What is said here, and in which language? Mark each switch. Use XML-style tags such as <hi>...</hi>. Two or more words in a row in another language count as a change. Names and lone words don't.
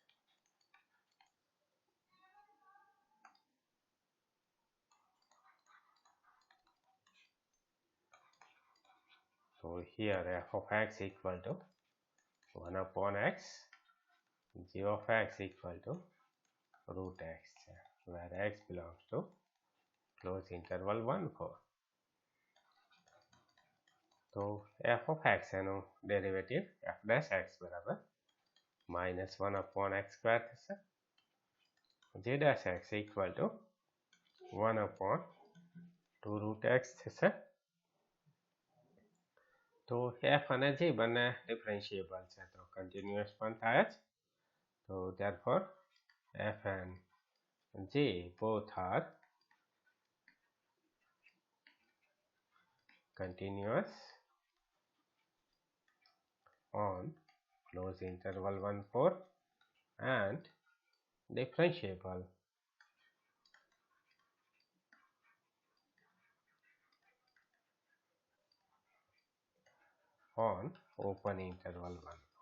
<en>So here f of x equal to 1 upon x, g of x equal to root x, where x belongs to close interval 1 4.</en> <gu>તો</gu> <en>f of x</en> <gu>એનું ડેરિવેટિવ</gu> <en>f dash x</en> <gu>બરાબર</gu> <en>-1 upon x square</en> <gu>થશે.</gu> <en>g dash x equal to 1 upon 2 root x થશે.</en> <gu>તો f અને g બંને ડિફરન્શિએબલ છે તો કન્ટિન્યુઅસ પણ થાય જ.</gu> <en>તો therefore f and g both are continuous on close interval 1 4 and differentiable on open interval 1 4.</en>